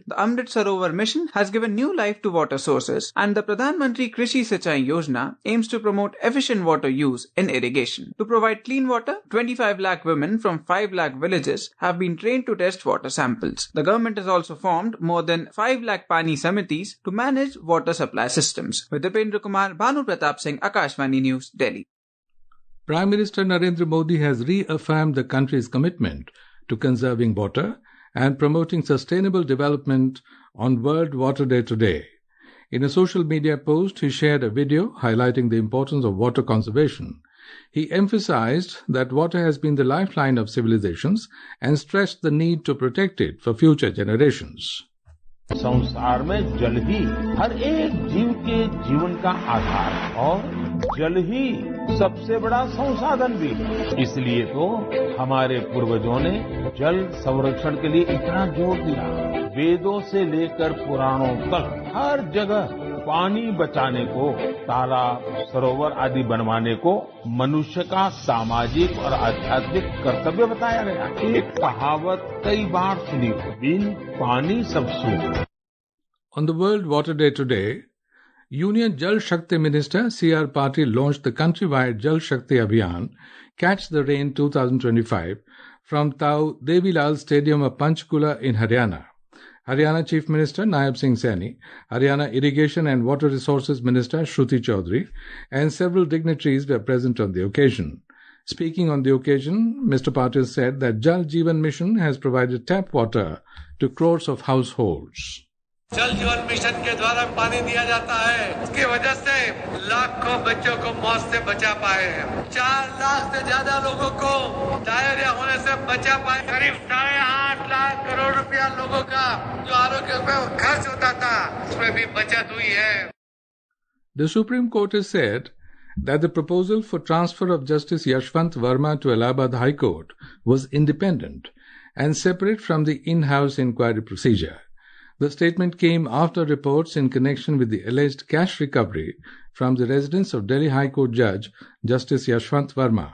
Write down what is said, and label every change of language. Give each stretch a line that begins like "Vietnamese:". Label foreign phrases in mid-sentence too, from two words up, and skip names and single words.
English: The Amrit Sarovar mission has given new life to water sources, and the Pradhan Mantri Krishi Sinchai Yojana aims to promote efficient water use in irrigation. To provide clean water, 25 lakh women from 5 lakh villages have been trained to test water samples. The government has also formed more than 5 lakh Pani Samitis to manage water supply systems. With Dipendra Kumar, Bhanu Pratap Singh, Akashvani News, Delhi. Prime Minister Narendra Modi has reaffirmed the country's commitment to conserving water and promoting sustainable development on World Water Day today. In a social media post, he shared a video highlighting the importance of water conservation. He emphasized that water has been the lifeline of civilizations and stressed the need to protect it for future generations.
Hindi: संसार में जल ही हर एक जीव के जीवन का आधार है और जल ही सबसे बड़ा संसाधन भी है। इसलिए तो हमारे पूर्वजों ने जल संरक्षण के लिए इतना जोर दिया। वेदों से लेकर पुराणों तक हर जगह पानी बचाने को, तालाब, सरोवर आदि बनवाने को मनुष्य का सामाजिक और आध्यात्मिक कर्तव्य बताया गया। एक कहावत कई बार सुनी, बिन पानी सब सूख।
English: On the World Water Day today, Union Jal Shakti Minister C.R. Patil launched the countrywide Jal Shakti Abhiyan, Catch the Rain 2025, from Tau Devilal Stadium of Panchkula in Haryana. Haryana Chief Minister Naib Singh Saini, Haryana Irrigation and Water Resources Minister Shruti Chaudhary, and several dignitaries were present on the occasion. Speaking on the occasion, Mr. Patil said that Jal Jeevan Mission has provided tap water to crores of households.
Hindi: जल जीवन मिशन के द्वारा पानी दिया जाता है, इसकी वजह से लाखों बच्चों को मौत से बचा पाए हैं। 4 लाख से ज्यादा लोगों को डायरिया होने से बचा पाए। करीब 8.5 लाख करोड़ रुपया लोगों का जो आरोग्य पे खर्च होता था, उसमें भी बचत हुई है।
English: The Supreme Court has said that the proposal for transfer of Justice Yashwant Varma to Allahabad High Court was independent and separate from the in-house inquiry procedure. The statement came after reports in connection with the alleged cash recovery from the residence of Delhi High Court Judge Justice Yashwant Varma.